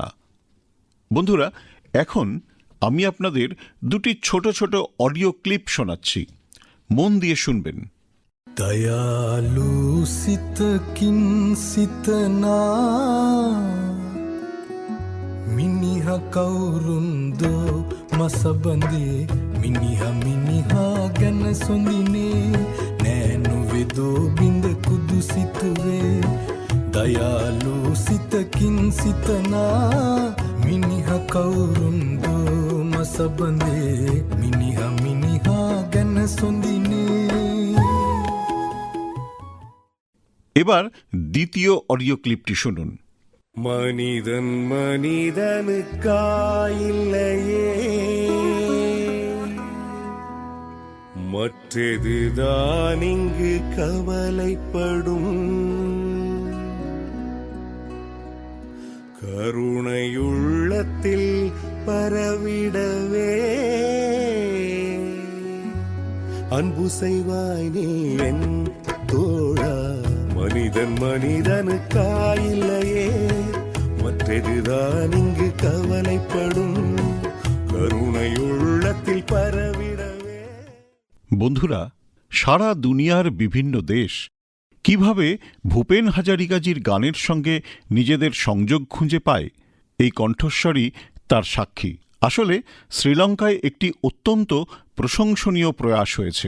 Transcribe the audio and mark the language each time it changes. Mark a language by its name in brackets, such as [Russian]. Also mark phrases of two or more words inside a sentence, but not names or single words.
[Bangla] বন্ধুরা, এখন আমি আপনাদের দুটি ছোট ছোট অডিও ক্লিপ শোনাচ্ছি, মন দিয়ে শুনবেন। [Sinhala] දයාලු සිත කින් සිතනා මිනිහා කවුරුන්දෝ මසබඳේ මිනිහා ගැන সොඳිනේ නෑනු වෙදෝ බින්ද කුදු සිතුවේ දයාලු සිතකින් සිතනා මිනිහා කවුරුන්දෝ මසබඳේ මිනිහා ගැන සොඳිනේ। [Bangla] এবার দ্বিতীয় অডিও ক্লিপটি শুনুন। [Tamil] மனிதன் மனிதனுக்காயில்லையே மற்றதுதான் இங்கு கவலைப்படும் கருணையுள்ளத்தில் பரவிடவே அன்பு செய்வாய் நீ என் தோழா மனிதன் மனிதனுக்காயில்லையே மற்றதுதான் இங்கு கவலைப்படும் கருணையுள்ளத்தில் பரவிடவே। [Bangla] বন্ধুরা, সারা দুনিয়ার বিভিন্ন দেশ কিভাবে ভূপেন হাজারিকাজির গানের সঙ্গে নিজেদের সংযোগ খুঁজে পায়, এই কণ্ঠস্বরই তার সাক্ষী। আসলে শ্রীলঙ্কায় একটি অত্যন্ত প্রশংসনীয় প্রয়াস হয়েছে।